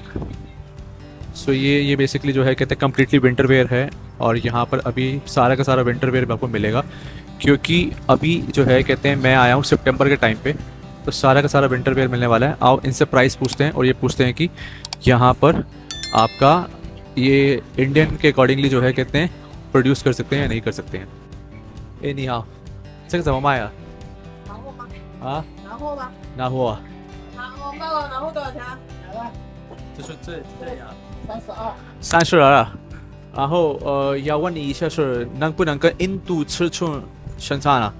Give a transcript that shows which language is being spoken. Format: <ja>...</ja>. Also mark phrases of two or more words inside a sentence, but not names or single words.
<hi>सो ये बेसिकली जो है कहते हैं</hi> <en>completely winter wear</en> <hi>है, और यहाँ पर अभी सारा का सारा</hi> <en>winter wear</en> <hi>आपको मिलेगा, क्योंकि अभी जो है कहते हैं मैं आया हूँ सितंबर के टाइम पे, तो सारा का सारा</hi> <en>winter wear</en> <hi>मिलने वाला है। आओ इनसे प्राइस पूछते हैं और ये पूछते हैं कि यहाँ पर आपका ये इंडियन के अकॉर्डिंगली जो है कहते हैं प्रोड्यूस कर सकते हैं या नहीं कर सकते हैं।</hi> <zh>诶 你好，这个怎么卖啊？拿货吗？啊？拿货吗？拿货啊？拿货多少钱？就是这样。 32。 32啊？然后要问你一下是能不能跟印度尺寸生产啊？</zh>